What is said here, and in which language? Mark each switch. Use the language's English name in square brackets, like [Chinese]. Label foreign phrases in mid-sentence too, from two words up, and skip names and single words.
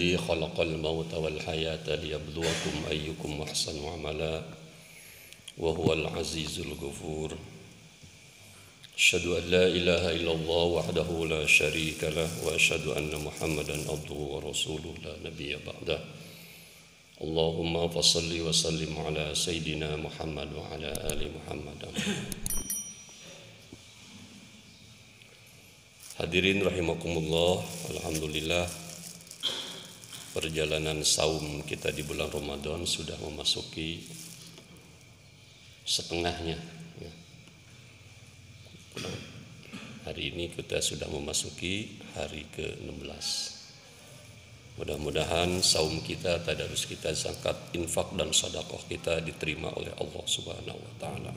[Arabic] خلق الموت والحياة ليبلوكم أيكم أحسن عملا وهو العزيز الغفور. أشهد أن لا إله إلا الله وحده لا شريك له وأشهد أن محمدا عبده ورسوله لا نبي بعده. اللهم فصل وسلم على سيدنا محمد وعلى آل محمد. حاضرين رحمكم الله, [Indonesian] alhamdulillah perjalanan saum kita di bulan Ramadan sudah memasuki setengahnya. Hari ini kita sudah memasuki hari ke-16. Mudah-mudahan saum kita, tadarus kita, zakat, infak dan sedekah kita diterima oleh Allah [Arabic] سبحانه وتعالى.